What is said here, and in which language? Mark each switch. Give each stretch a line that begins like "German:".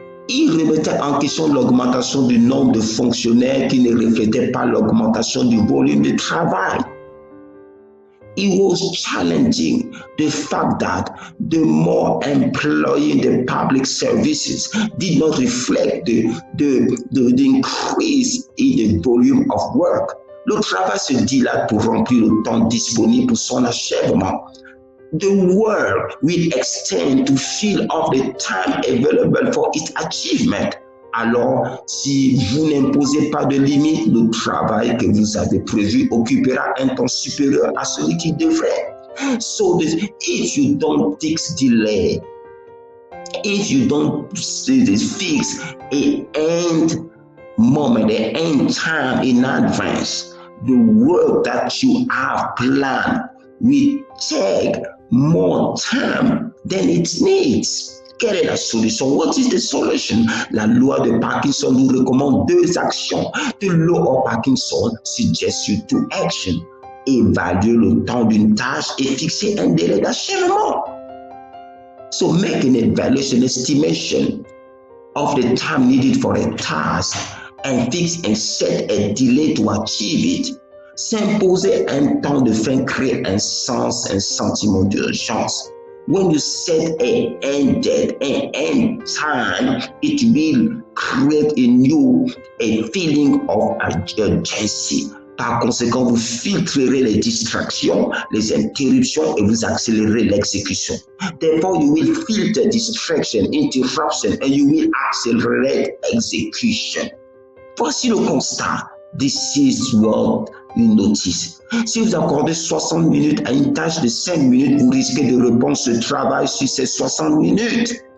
French: Il remettait en question l'augmentation du nombre de fonctionnaires qui ne reflétait pas l'augmentation du volume de travail.
English: He was challenging the fact that the more employee in the public services did not reflect the increase in the volume of work.
French: Le travail se dilate pour remplir le temps disponible pour son achèvement.
English: The work will extend to fill up the time available for its achievement.
French: Alors, si vous n'imposez pas de limite, le travail que vous avez prévu occupera un temps supérieur à celui qui devrait.
English: So, if you don't fix delay, if you don't fix an end moment, an end time in advance, the work that you have planned will take more time than it needs.
French: Quelle est la solution?
English: What is the solution?
French: La loi de Parkinson nous recommande 2 actions.
English: The law of Parkinson suggests you 2 actions.
French: Évaluer le temps d'une tâche et fixer un délai d'achèvement.
English: So make an evaluation, estimation of the time needed for a task and fix and set a delay to achieve it.
French: S'imposer un temps de fin crée un sens, un sentiment d'urgence.
English: When you set an end date, an end time, it will create in you a feeling of urgency.
French: Par conséquent, vous filtrerez les distractions, les interruptions et vous accélérez l'exécution.
English: Therefore, you will filter distraction, interruption, and you will accelerate execution.
French: Voici le constat.
English: This is what you notice.
French: Si vous accordez 60 minutes à une tâche de 5 minutes, vous risquez de répondre ce travail sur ces 60 minutes.